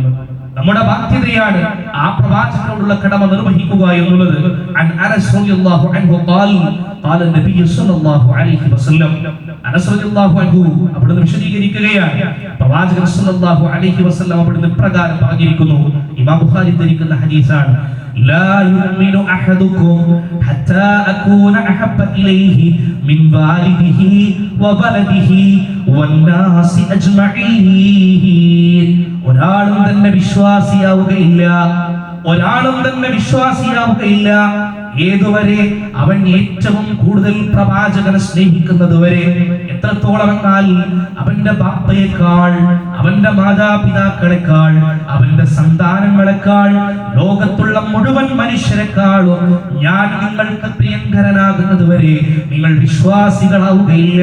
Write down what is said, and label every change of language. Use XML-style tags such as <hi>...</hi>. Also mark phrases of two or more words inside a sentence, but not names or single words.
<ml>നമ്മുടെ ബാധ്യതയാണ് ആ പ്രവാചകനോടുള്ള കടമ നിർവഹിക്കുക എന്നുള്ളത്.</ml> <ar>عن أنس رضي الله عنه قال النبي صلى الله عليه وسلم,</ar> <ml>അനസ്</ml> <ar>رضي الله عنه</ar> <ml>അവിടുന്ന് വിശദീകരിക്കുകയാണ്, പ്രവാചകൻ</ml> <ar>صلى الله عليه وسلم</ar> <ml>അവിടുന്ന് പ്രകാരം പറഞ്ഞിരിക്കുന്നു. ഇമാം ബുഖാരി ധരിക്കുന്ന ഹദീസാണ്,</ml> <ar>لا يؤمن أحدكم حتى أكون أحب إليه من والده وولده والناس أجمعين.</ar> <ml>ഒരാളും തന്നെ വിശ്വാസിയാവുകയില്ല ഏതുവരെ അവൻ ഏറ്റവും കൂടുതൽ പ്രവാചകനെ സ്നേഹിക്കുന്നത് വരെ. എത്രത്തോളം എന്നാൽ അവന്റെ ബാപ്പയേക്കാൾ, അവന്റെ മാതാപിതാക്കളെക്കാൾ, അവന്റെ സന്താനങ്ങളെക്കാൾ, ലോകത്തുള്ള മുഴുവൻ മനുഷ്യരെക്കാളും ഞാൻ നിങ്ങൾക്ക് പ്രിയങ്കരനാകുന്നത് വരെ നിങ്ങൾ വിശ്വാസികളാവുകയില്ല.</ml>